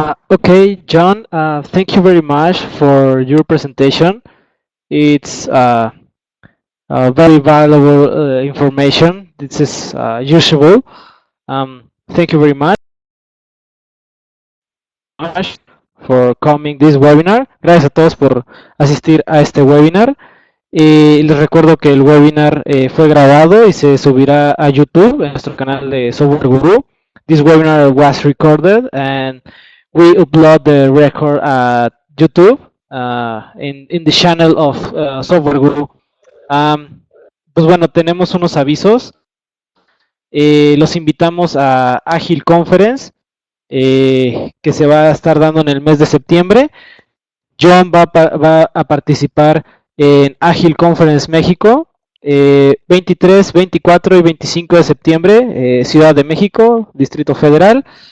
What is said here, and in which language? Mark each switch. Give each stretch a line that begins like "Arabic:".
English: Okay, John, thank you very much for your presentation. It's very valuable information. This is usable. Thank you very much for coming this webinar.
Spanish: Gracias a todos por asistir a este webinar. Les recuerdo que el webinar fue grabado y se subirá a YouTube en nuestro canal de Software Guru.
English: This webinar was recorded and we upload the record at YouTube in the channel of Software Guru.
Spanish: Pues bueno, tenemos unos avisos. Los invitamos a Agile Conference que se va a estar dando en el mes de septiembre. John va a participar en Agile Conference México, 23, 24 y 25 de septiembre, Ciudad de México, Distrito Federal.